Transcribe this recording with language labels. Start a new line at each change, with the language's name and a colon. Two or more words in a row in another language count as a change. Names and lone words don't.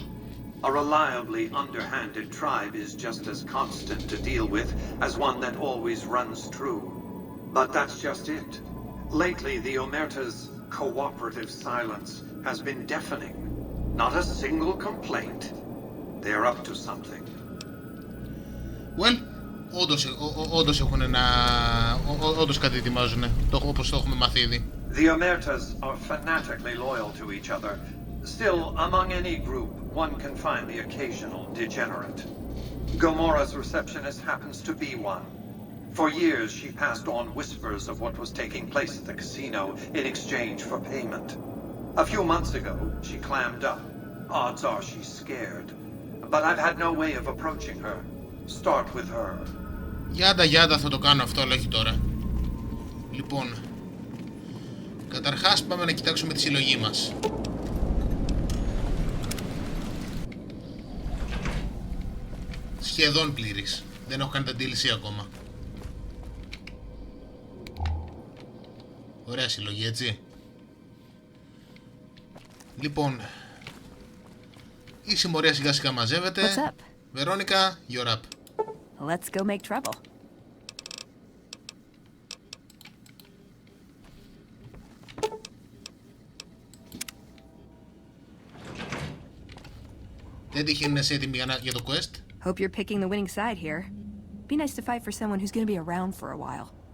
English: A reliably underhanded tribe is just as constant to deal with as one that always runs true. But that's just it. Lately, the Omerta's cooperative silence has been deafening. Not a single complaint. They're up to something. Well,
Greek: όντως έχουν όντως κάτι ετοιμάζουνε, όπως το έχουμε μάθει ήδη.
English: The Omertas are fanatically loyal to each other. Still, among any group, one can find the occasional degenerate. Gomorrah's receptionist happens to be one. For years, she passed on whispers of what was taking place at the casino in exchange for payment. A few months ago, she clammed up. Odds are she's scared. But I've had no way of approaching her. Start with her.
Greek: Γιάντα θα το κάνω αυτό, αλλά όχι τώρα. Λοιπόν, καταρχάς πάμε να κοιτάξουμε τη συλλογή μας. Σχεδόν πλήρης. Δεν έχω κάνει τα DLC ακόμα. Ωραία συλλογή, έτσι. Λοιπόν, η συμμορία σιγά σιγά μαζεύεται.
English: Veronica, you're up. Let's go make trouble.
Greek: Δεν τύχει να είσαι έτοιμη για το quest.
English: Hope you're picking the winning side here. Be nice to fight for someone who's going to be around for a while.